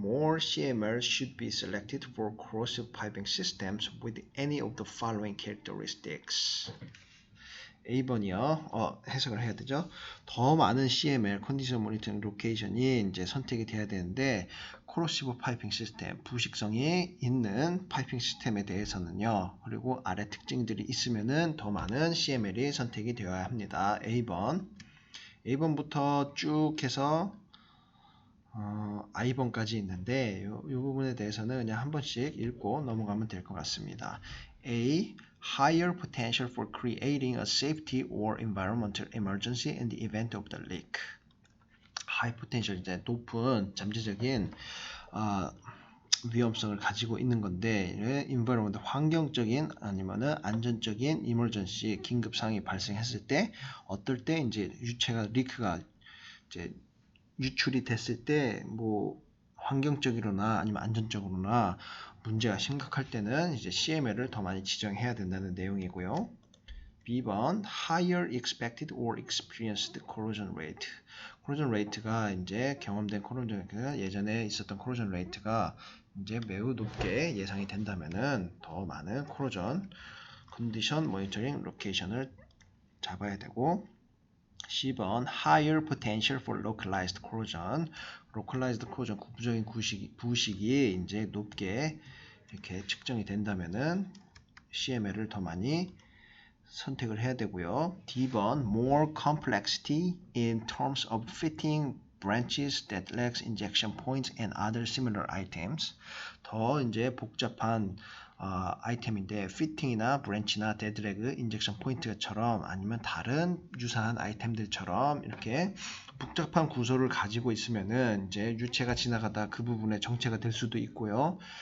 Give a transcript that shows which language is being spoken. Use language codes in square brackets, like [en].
[en] More CMRs should be selected for corrosive piping systems with any of the following characteristics. [ko] A번이요. 해석을 해야 되죠. 더 많은 CMR, 컨디션 모니터링 로케이션이 이제 선택이 돼야 되는데 코로시브 파이핑 시스템, 부식성이 있는 파이핑 시스템에 대해서는요. 그리고 아래 특징들이 있으면은 더 많은 CMR이 선택이 되어야 합니다. A번부터 쭉 해서 I번까지 있는데 이 부분에 대해서는 그냥 한 번씩 읽고 넘어가면 될 것 같습니다. A. [en] Higher potential for creating a safety or environmental emergency in the event of the leak. [ko] High potential, 이제 높은 잠재적인 위험성을 가지고 있는 건데 environment, 환경적인 아니면은 안전적인 emergency, 긴급 상황이 발생했을 때 어떨 때 이제 유체가 리크가 이제 유출이 됐을 때 뭐 환경적으로나 아니면 안전적으로나 문제가 심각할 때는 이제 CML을 더 많이 지정해야 된다는 내용이고요. [en] B번 higher expected or experienced corrosion rate. [ko] corrosion rate가 이제 경험된 corrosion rate가 예전에 있었던 corrosion rate가 이제 매우 높게 예상이 된다면은 더 많은 corrosion condition monitoring location을 잡아야 되고 C번 [en] higher potential for localized corrosion. [ko] localized corrosion, 구부적인 부식이 이제 높게 이렇게 측정이 된다면은 CML을 더 많이 선택을 해야 되고요. [en] D번 more complexity in terms of fitting branches that lacks injection points and other similar items. [ko] 더 이제 복잡한 아이템인데 피팅이나 브랜치나 데드레그, 인젝션 포인트처럼 아니면 다른 유사한 아이템들처럼 이렇게 복잡한 구조를 가지고 있으면은 이제 유체가 지나가다 그 부분에 정체가 될 수도 있고요.